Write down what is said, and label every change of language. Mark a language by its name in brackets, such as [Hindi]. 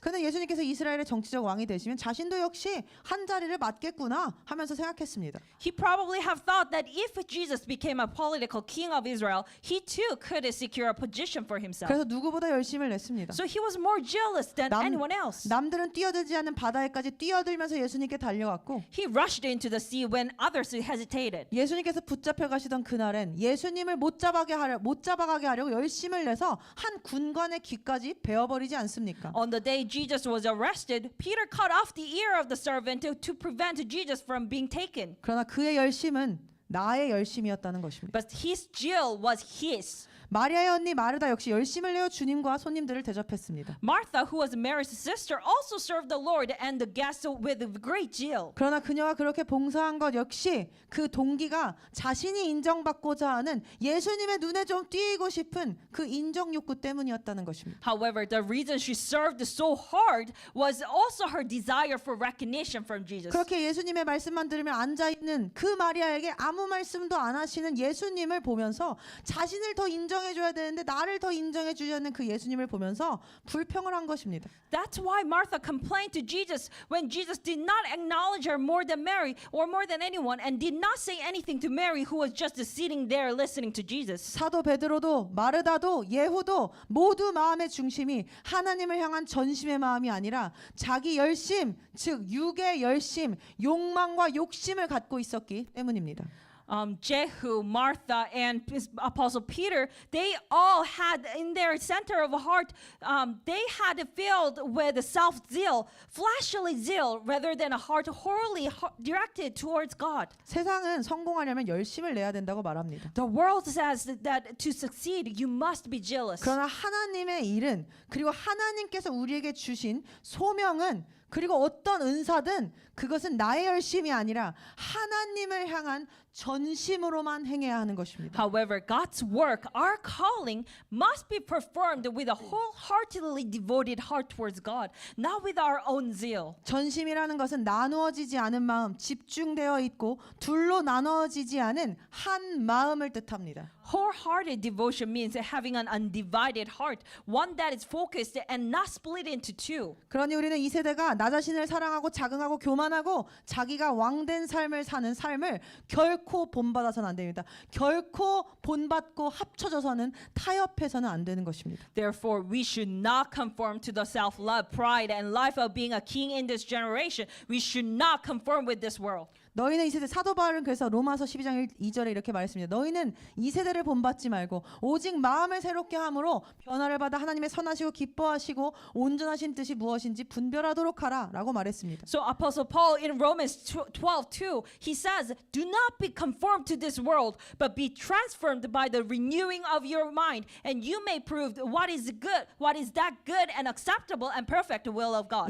[Korean] 그는 예수님께서 이스라엘의 정치적 왕이 되시면 자신도 역시 한 자리를 맡겠구나 하면서 생각했습니다. [English] He probably have thought that if Jesus became a political king of Israel, he too could secure a position for himself. [Korean] 그래서 누구보다 열심을 냈습니다. [English] So he was more jealous than anyone else. [Korean] 남들은 뛰어들지 않는 바다에까지 뛰어들면서 예수님께 달려갔고 [English] He rushed into the sea when others hesitated. [Korean] 예수님께서 붙잡혀 가시던 그날엔 예수님을 못 잡아가게 하려고 열심을 내서 한 군관의 귀까지 베어버리지 않습니까? [English] On the day Jesus was arrested, Peter cut off the ear of the servant to prevent Jesus from being taken. [Korean] 그러나 그의 열심은 나의 열심이었다는 것입니다. [English] But his zeal was his. [Korean] 마리아의 언니 마르다 역시 열심을 내어 주님과 손님들을 대접했습니다. [English] Martha, who was Mary's sister, also served the Lord and the guests with great zeal. [Korean] 그러나 그녀가 그렇게 봉사한 것 역시 그 동기가 자신이 인정받고자 하는 예수님의 눈에 좀 띄고 싶은 그 인정 욕구 때문이었다는 것입니다. [English] However, the reason she served so hard was also her desire for recognition from Jesus. [Korean] 그렇게 예수님의 말씀만 들으며 앉아있는 그 마리아에게 아무 말씀도 안 하시는 예수님을 보면서 자신을 더 인정해줘야 되는데 나를 더 인정해주지 않는 그 예수님을 보면서 불평을 한 것입니다. [English] That's why Martha complained to Jesus when Jesus did not acknowledge her more than Mary or more than anyone and did not say anything to Mary who was just sitting there listening to Jesus. [Korean] 사도 베드로도 마르다도 예후도 모두 마음의 중심이 하나님을 향한 전심의 마음이 아니라 자기 열심, 즉 육의 열심, 욕망과 욕심을 갖고 있었기 때문입니다. [English] Jehu, Martha, and Apostle Peter, they all had in their center of heart, they had filled with self-zeal, fleshly zeal, rather than a heart wholly directed towards God. [Korean] 세상은 성공하려면 열심을 내야 된다고 말합니다. [English] The world says that to succeed, you must be jealous. [Korean] 그러나 하나님의 일은 그리고 하나님께서 우리에게 주신 소명은 그리고 어떤 은사든 그것은 나의 열심이 아니라 하나님을 향한 전심으로만 행해야 하는 것입니다. [English] However, God's work, our calling, must be performed with a wholeheartedly devoted heart towards God, not with our own zeal. [Korean] 전심이라는 것은 나누어지지 않은 마음, 집중되어 있고 둘로 나누어지지 않은 한 마음을 뜻합니다. [English] Wholehearted devotion means having an undivided heart, one that is focused and not split into two. [Korean] 그러니 우리는 이 세대가 나 자신을 사랑하고 자긍하고 교만하고 자기가 왕된 삶을 사는 삶을 결코 본받아서는 안 됩니다. 결코 본받고 합쳐져서는 타협해서는 안 되는 것입니다. [English] Therefore, we should not conform to the self-love, pride, and life of being a king in this generation. We should not conform with this world. [Korean] 너희는 이 세대 사도 바울은 그래서 로마서 12장 2절에 이렇게 말했습니다. 너희는 이 세대를 본받지 말고 오직 마음을 새롭게 함으로 변화를 받아 하나님의 선하시고 기뻐하시고 온전하신 뜻이 무엇인지 분별하도록 하라라고 말했습니다. [English] So Apostle Paul in Romans 12:2, he says, "Do not be conformed to this world, but be transformed by the renewing of your mind, and you may prove what is that good and acceptable and perfect will of God."